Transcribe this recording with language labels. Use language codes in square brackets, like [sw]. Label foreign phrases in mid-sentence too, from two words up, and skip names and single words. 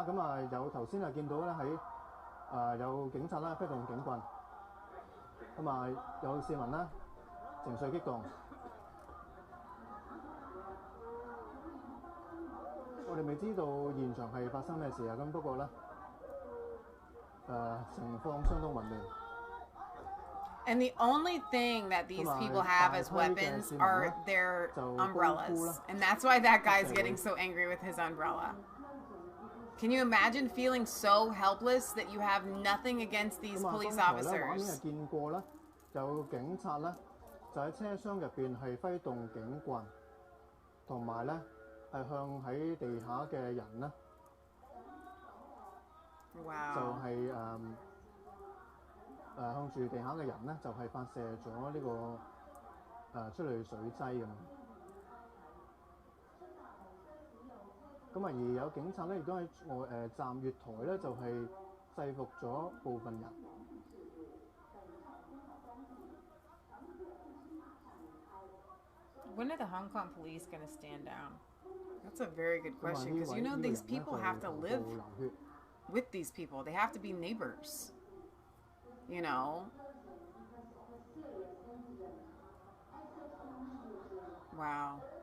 [yue] 咁啊，有頭先啊見到咧喺有警察啦揮動警棍，咁啊有市民啦情緒激動。我哋未知道現場係發生咩事啊，咁不過咧，情況相當混亂。 [en] And the only thing that these people have as weapons are their umbrellas. And that's why that guy's getting so angry with his umbrella. Can you imagine feeling so helpless that you have nothing against these police officers? [yue] 見過咧，有警察咧就喺車廂入邊係揮動警棍，同埋咧係向喺地下嘅人咧，就係向住地下嘅人咧就係發射咗呢個催淚水劑咁。咁啊，而有警察咧亦都喺站月台咧就係制服咗部分人。 [en] When are the Hong Kong police going to stand down? That's a very good question, because you know these people have to live with these people. They have to be neighbors. You know? Wow.